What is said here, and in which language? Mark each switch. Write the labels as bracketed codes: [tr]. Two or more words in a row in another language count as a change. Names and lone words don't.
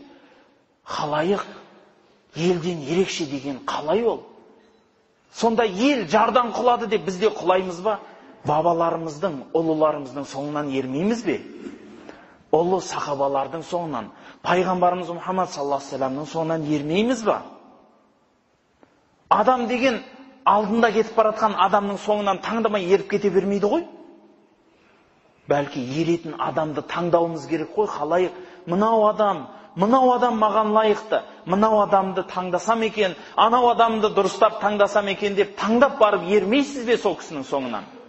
[kk] Халайық, елден ерекше деген қалай ол? Сонда ел жардан құлады деп бізде құлаймыз ба? Бабаларымыздың, ұлыларымыздың соңынан ермейміз бе? Ұлы сахабалардың соңынан, пайғамбарымыз Мұхаммад [ar] صلى الله عليه وسلم [kk] соңынан ермейміз ба? Адам деген алдында кетіп баратқан адамның соңынан таңдамай еріп кете бермейді ғой? Бәлки еретін адамды таңдауымыз керек қой, халайық. Мынау адам маған лайықты, мынау адамды таңдасам екен, анау адамды дұрыстап таңдасам екен деп таңдап барып ермейсіз бе сол кісінің соңынан?